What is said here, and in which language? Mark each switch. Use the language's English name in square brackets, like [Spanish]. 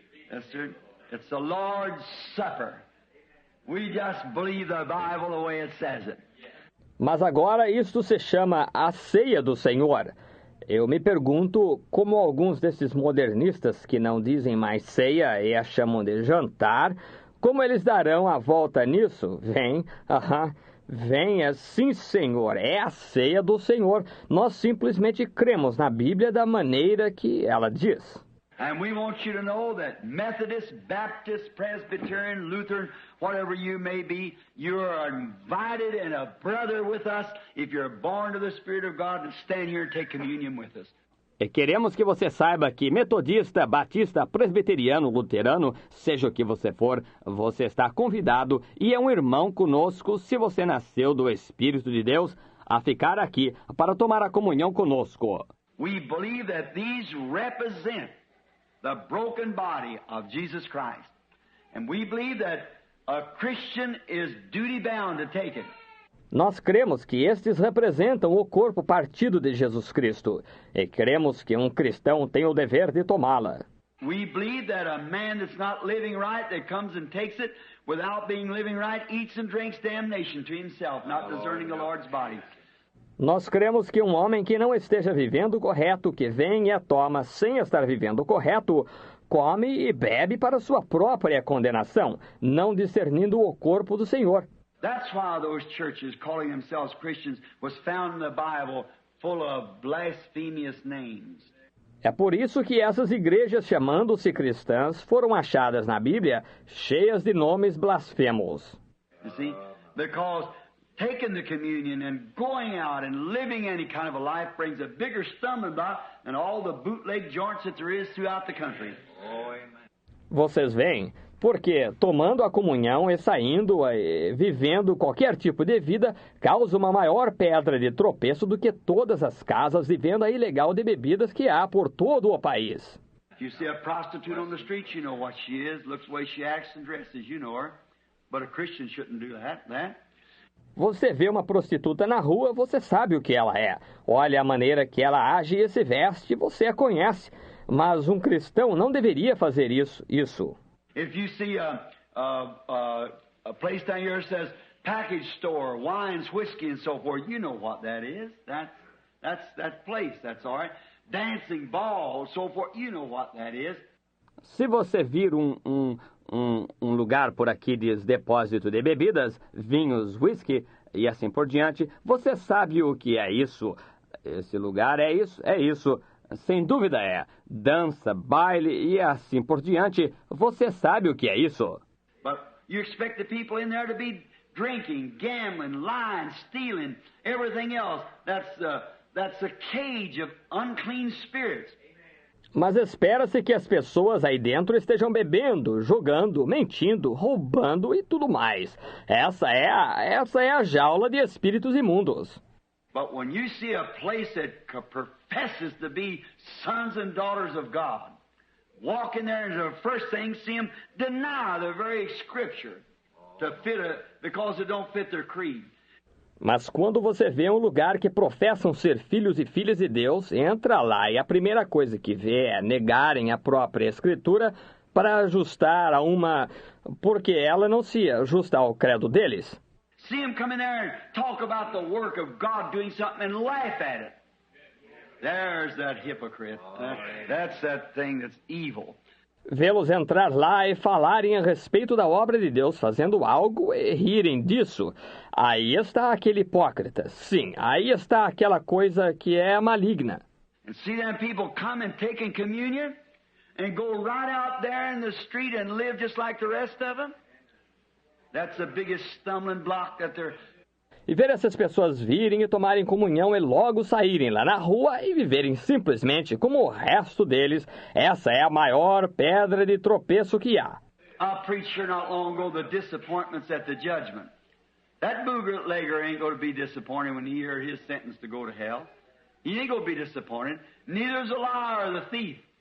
[English] Yes, sir. It's the Lord's Supper. We just believe the Bible the way it says it. [Portuguese] Mas agora isto se chama a ceia do Senhor. Eu me pergunto como alguns desses modernistas que não dizem mais ceia e a chamam de jantar, como eles darão a volta nisso? Venha, sim, Senhor, é a ceia do Senhor. Nós simplesmente cremos na Bíblia da maneira que ela diz. [English] And we want you to know that Methodist, Baptist, Presbyterian, Lutheran, whatever you may be, you are invited and a brother with us if you're born to the Spirit of God to stand here and take communion with us. [Portuguese] E queremos que você saiba que metodista, batista, presbiteriano, luterano, seja o que você for, você está convidado e é um irmão conosco se você nasceu do Espírito de Deus a ficar aqui para tomar a comunhão conosco. [English] We believe that these represent the broken body of Jesus Christ. And we believe that a Christian is duty-bound to take it. [Portuguese] Nós cremos que estes representam o corpo partido de Jesus Cristo. E cremos que um cristão tem o dever de tomá-la. [English] We believe that a man that's not living right, that comes and takes it, without being living right, eats and drinks damnation to himself, not discerning the Lord's body. [Portuguese] Nós cremos que um homem que não esteja vivendo correto, que vem e a toma sem estar vivendo correto, come e bebe para sua própria condenação, não discernindo o corpo do Senhor. [English] That's why those churches calling themselves Christians was found in the Bible full of blasphemous names. [Portuguese] É por isso que essas igrejas, chamando-se cristãs, foram achadas na Bíblia cheias de nomes blasfemos. [English] You see? Because taking the communion and going out and living any kind of a life brings a bigger stumbling block than all the bootleg joints that there is throughout the country. [Portuguese] Vocês veem? Porque tomando a comunhão e saindo, vivendo qualquer tipo de vida, causa uma maior pedra de tropeço do que todas as casas de venda ilegal de bebidas que há por todo o país. [English] If you see a prostitute on the street, you know what she is, looks the way she acts and dresses, you know her. But a Christian shouldn't do that. [Portuguese] Você vê uma prostituta na rua, você sabe o que ela é. Olha a maneira que ela age e se veste, você a conhece. Mas um cristão não deveria fazer isso. [English] If you see a place down here that says package store, wines, whiskey, and so forth, you know what that is. That's that place. That's all right. Dancing, ball, so forth, you know what that is. [Portuguese] Se você vir um lugar por aqui diz depósito de bebidas, vinhos, whisky e assim por diante, você sabe o que é isso. Esse lugar é isso. Sem dúvida é. Dança, baile e assim por diante, você sabe o que é isso. [English] But you expect the people in there to be drinking, gambling, lying, stealing, everything else. That's a cage of unclean spirits. [Portuguese] Mas espera-se que as pessoas aí dentro estejam bebendo, jogando, mentindo, roubando e tudo mais. Essa é a jaula de espíritos imundos. [English] But when you see a place that professes to be sons and daughters of God, walk in there and the first thing see them deny the very scripture to fit because it don't fit their creed. [Portuguese] Mas quando você vê um lugar que professam ser filhos e filhas de Deus, entra lá e a primeira coisa que vê é negarem a própria Escritura para ajustar a uma... porque ela não se ajusta ao credo deles. [English] See them come in there and talk about the work of God doing something and laugh at it. There's that hypocrite. That's that thing that's evil. [Portuguese] Vê-los entrar lá e falarem a respeito da obra de Deus fazendo algo e rirem disso. Aí está aquele hipócrita. Sim, aí está aquela coisa que é maligna. [English] And see them people come and taking communion and go right out there in the street and live just like the rest of them. That's the biggest stumbling block that they're... [Portuguese] E ver essas pessoas virem e tomarem comunhão e logo saírem lá na rua e viverem simplesmente como o resto deles, essa é a maior pedra de tropeço que há. [English] I preached here not long ago the disappointments at the judgment. That bootlegger ain't going to be disappointed when he hears his sentence to go to hell. He ain't going to be disappointed. Neither is the liar or the thief.